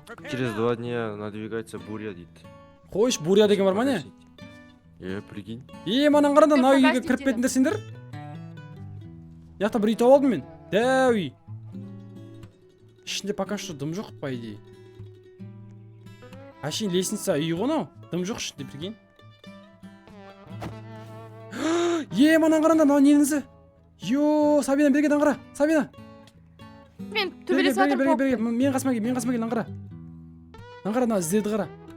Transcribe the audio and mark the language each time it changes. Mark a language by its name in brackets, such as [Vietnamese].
[Russian] Через 2 дня надвигается буря [Kazakh] дейді. Қойш, буря деген бар ма не? Прикинь. Манан қаранда, мына үйге [Russian] Погасить [Kazakh] кіріп дейді. кетіңдер сендер. Яқта бір үй тауып алдым мен. Дәу үй. Ішінде [Russian] пока что [Kazakh] дым жоқ [Russian] по идее. [Kazakh] Әшейін лестница үй ғой мынау. Дым жоқ ішінде, прикинь. Манан қаранда, мынау неніңізі? Сабина бергеден қара. Сабина. Мен төбелесіп жатырмын. Берге. Мен қасыма кел, нан қара. Нан қара, мына іздерді қара.